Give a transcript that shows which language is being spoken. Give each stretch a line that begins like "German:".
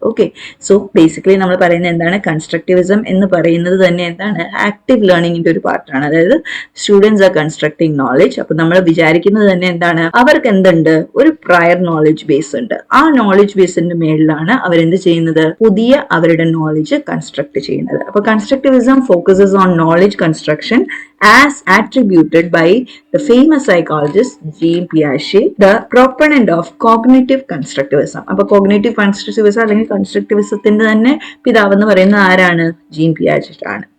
Malayalam: Okay, so basically നമ്മൾ പറയുന്നത് എന്താണ്? കൺസ്ട്രക്റ്റിവിസം എന്ന് പറയുന്നത് തന്നെ എന്താണ്? ആക്റ്റീവ് ലേണിംഗിന്റെ ഒരു പാർട്ടാണ്. അതായത്
English: Students are constructing knowledge.
Malayalam: അപ്പൊ നമ്മൾ വിചാരിക്കുന്നത് തന്നെ എന്താണ്? അവർക്ക് എന്തുണ്ട്? ഒരു പ്രയർ നോളജ് ബേസ് ഉണ്ട്. ആ നോളജ് ബേസിന്റെ മേളിലാണ് അവരെന്ത് ചെയ്യുന്നത്? പുതിയ അവരുടെ നോളജ് കൺസ്ട്രക്ട് ചെയ്യുന്നത്.
English: അപ്പൊ constructivism focuses on knowledge construction as attributed by the famous psychologist Jean Piaget, the proponent of cognitive constructivism.
Malayalam: അപ്പൊ കോഗ്നിറ്റീവ് കൺസ്ട്രക്റ്റിവിസം അല്ലെങ്കിൽ കൺസ്ട്രക്റ്റിവിസത്തിന്റെ തന്നെ പിതാവ് എന്ന് പറയുന്നത് ആരാണ്? ജീൻ പിയാജറ്റ് ആണ്.